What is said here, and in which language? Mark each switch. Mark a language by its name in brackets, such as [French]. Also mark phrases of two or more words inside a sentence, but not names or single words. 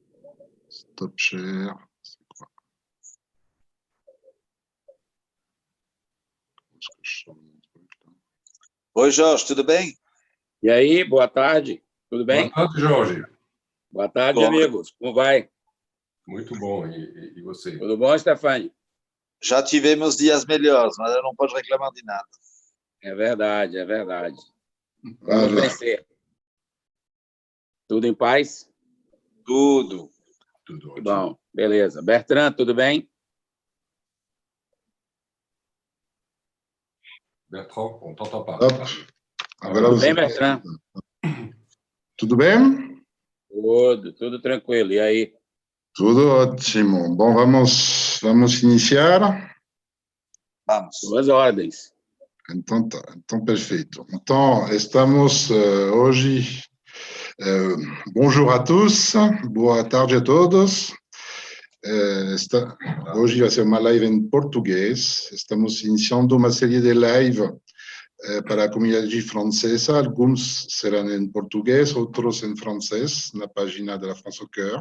[English] Stop share. [French] C'est quoi? Est-ce que je sors mon truc, là? [Portuguese] Oi, Jorge, tudo bem? E aí, boa tarde, tudo bem? Boa tarde, Jorge. Boa tarde, Bom. amigos, como vai? Muito bom. E você? Tudo bom, Stefani? Já tivemos dias melhores, mas eu não posso reclamar de nada. É verdade, é verdade. Vamos Voilà. vencer. Tudo em paz? Tudo. Tudo Que ótimo. bom, beleza. Bertrand, tudo bem? [French] Bertrand, on t'entend pas. Hop. [Portuguese] Agora Tudo você... bem, Bertrand? Tudo bem? Tudo tranquilo. E aí? Tudo ótimo. Bom, vamos iniciar? Vamos. Suas ordens. Então, tá. Então, perfeito. Então, estamos hoje... [French] bonjour à tous, [Portuguese] boa tarde a todos. Hoje vai ser uma live em português. Estamos iniciando uma série de lives para a comunidade francesa. Alguns serão em português, outros em francês, na página da France au Cœur.